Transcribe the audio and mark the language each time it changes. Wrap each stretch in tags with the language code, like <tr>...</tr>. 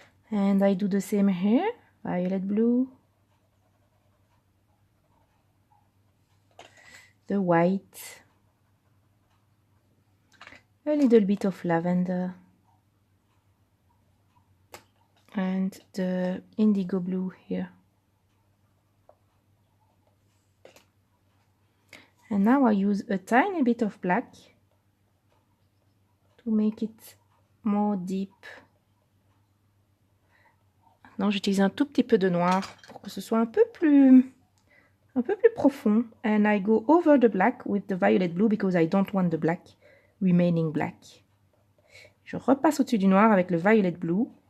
<en>And I do the same here, violet blue, the white, a little bit of lavender, and and the indigo blue here. And now I use a tiny bit of black to make it more deep.</en> <fr>Maintenant, j'utilise un tout petit peu de noir pour que ce soit un peu plus profond.</fr> <en>And I go over the black with the violet blue because I don't want the black remaining black.</en> <fr>Je repasse au-dessus du noir avec le violet blue.</fr>